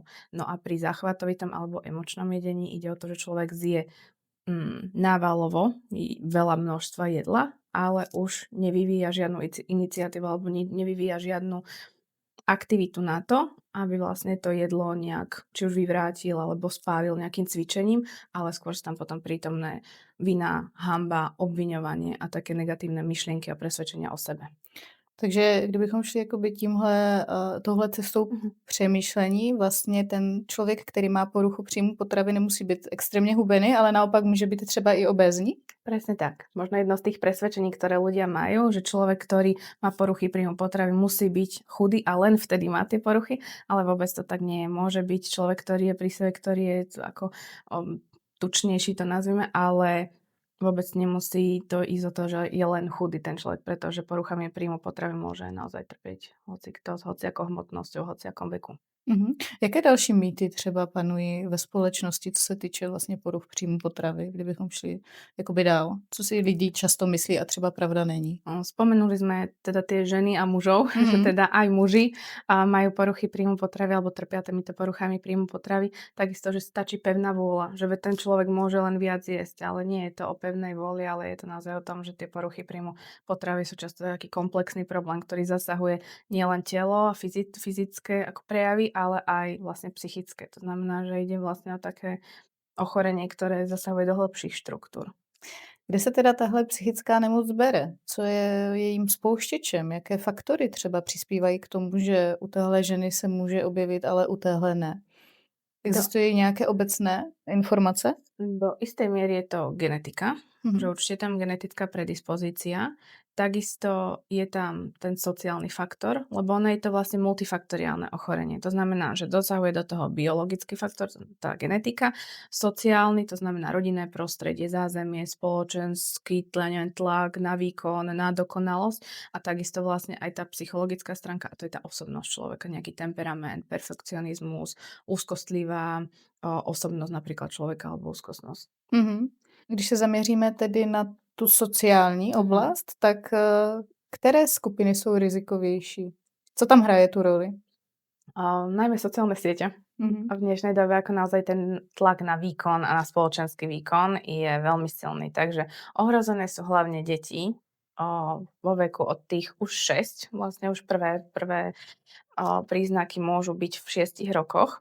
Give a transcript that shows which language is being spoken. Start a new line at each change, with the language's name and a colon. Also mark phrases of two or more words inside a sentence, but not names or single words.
Slovak: No a pri záchvatovitom alebo emočnom jedení ide o to, že človek zje návalovo veľa množstva jedla, ale už nevyvíja žiadnu iniciatívu alebo nevyvíja žiadnu aktivitu na to, aby vlastne to jedlo nejak či už vyvrátil alebo spálil nejakým cvičením, ale skôr sú tam potom prítomné vina, hanba, obviňovanie a také negatívne myšlienky a presvedčenia o sebe.
Czech: Takže kdybychom šli jakoby touhle cestou Mhm. přemýšlení, vlastně ten člověk, který má poruchu příjmu potravy, nemusí být extrémně hubený, ale naopak může být třeba i obézní?
Slovak: Presne tak. Možno jedno z tých presvedčení, ktoré ľudia majú, že človek, ktorý má poruchy príjmu potravy, musí byť chudý a len vtedy má tie poruchy, ale vôbec to tak nie je. Môže byť človek, ktorý je pri sebe, ktorý je ako tučnejší, to nazvime, ale vôbec nemusí to ísť o to, že je len chudý ten človek, pretože poruchami príjmu potravy môže naozaj trpieť hoci kto s hociakou hmotnosťou, hociakom veku. Mhm.
Czech: Jaké další mýty třeba panují ve společnosti, co se týče vlastně poruch příjmu potravy, kdybychom šli jakoby dál? Co si lidi často myslí a třeba pravda není?
Slovak: Spomenuli sme teda tie ženy a mužov, že Mhm. teda aj muži majú poruchy príjmu potravy alebo trpia týmito poruchami príjmu potravy. Takisto, že stačí pevná vôľa, že veď ten človek môže len viac jesť, ale nie je to o pevnej vôli, ale je to naozaj o tom, že tie poruchy príjmu potravy sú často taký komplexný problém, ktorý zasahuje nielen telo a fyzické ako prejavy, ale aj vlastne psychické. To znamená, že ide vlastne o také ochorenie, ktoré zasahuje do hĺbších štruktúr.
Czech: Kde se teda tahle psychická nemoc bere? Co je jejím spouštěčem? Jaké faktory třeba přispívají k tomu, že u téhle ženy se může objevit, ale u téhle ne?
Slovak: Do
Czech: Existují nějaké obecné informace?
Slovak: Do istej miery je to genetika, že Mhm. určite je tam genetická predispozícia. Takisto je tam ten sociálny faktor, lebo ono je to vlastne multifaktoriálne ochorenie. To znamená, že dosahuje do toho biologický faktor, tá genetika, sociálny, to znamená rodinné prostredie, zázemie, spoločenský neviem, tlak na výkon, na dokonalosť a takisto vlastne aj tá psychologická stránka, a to je tá osobnosť človeka, nejaký temperament, perfekcionizmus, úzkostlivá osobnosť napríklad človeka alebo úzkostnosť. Mhm.
Czech: Když se zaměříme tedy na tu sociální Mhm. oblast, tak které skupiny jsou rizikovější? Co tam hraje tu roli?
Slovak: Najmä sociálne siete. Mhm. A v dnešnej dobe ako naozaj ten tlak na výkon a na spoločenský výkon je veľmi silný. Takže ohrozené sú hlavne deti vo veku od tých už 6, vlastne už prvé príznaky môžu byť v 6 rokoch.